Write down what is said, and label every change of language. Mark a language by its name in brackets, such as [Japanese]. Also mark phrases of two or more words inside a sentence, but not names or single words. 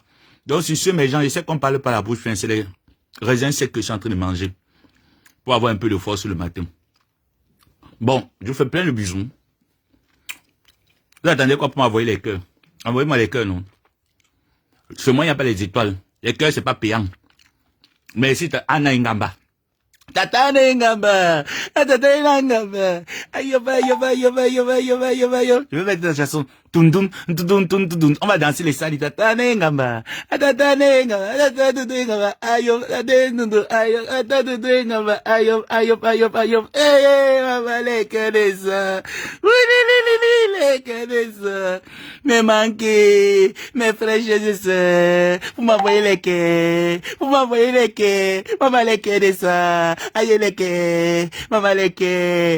[French] Donc, sur ce, mes gens, je sais qu'on parle pas la bouche pleine, c'est les raisins secs que je suis en train de manger. Pour avoir un peu de force le matin. Bon, je vous fais plein de bisous. Vous attendez quoi pour m'envoyer les cœurs? Envoyez-moi les cœurs, non? Chez moi, il n'y a pas les étoiles. Les cœurs, c'est pas payant. Mais si t'as Anna Ingamba. Tata Ingamba. Tata Ingamba. Ayoba, ayoba, ayoba, ayoba, ayoba, ayoba, ayoba. Je vais mettre la chanson. Tundun, tundun, tundun. On va danser les salis. Tata Ingamba. Tata Ingamba. Tata Ingamba. Ayob, tata Nundu. Ayob, tata Ingamba. Ayob, ayob, ayob, ayob. Eh, maman, les cœurs de ça. Oui, les cœurs de ça. Me manquez, mes frères et sœurs. Vous m'envoyez les cœurs. Vous m'envoyez les cœurs. Maman, les cœurs de ça. Aïe, les cœurs. Maman, les cœurs.